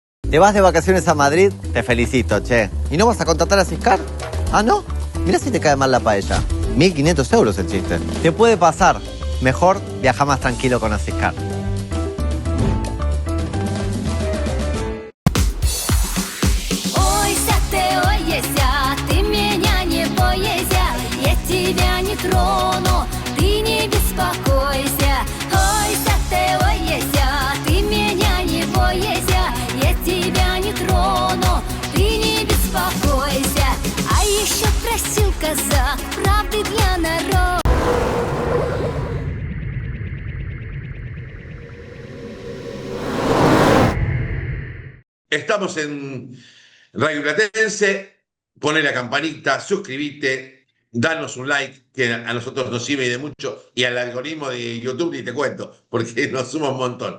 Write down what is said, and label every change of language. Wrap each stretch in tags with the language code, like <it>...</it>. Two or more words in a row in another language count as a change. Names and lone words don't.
<es>¿Te vas de vacaciones a Madrid? Te felicito, che. ¿Y no vas a contratar a Siscar? Ah, ¿no? Mirá si te cae mal la paella. 1.500 euros el chiste. Te puede pasar. Mejor viaja más tranquilo con Asiscar.</es> <ru>Трону, ты не беспокойся. Ойся ты, ойся, ты меня не бойся. Я тебя не трону, ты не беспокойся. А еще просил казак правды для народа.</ru> <es>Estamos en Radio Platense. Poné la campanita, suscríbete, danos un like, que a nosotros nos sirve de mucho, y al algoritmo de YouTube ni te cuento, porque nos suma un montón.</es>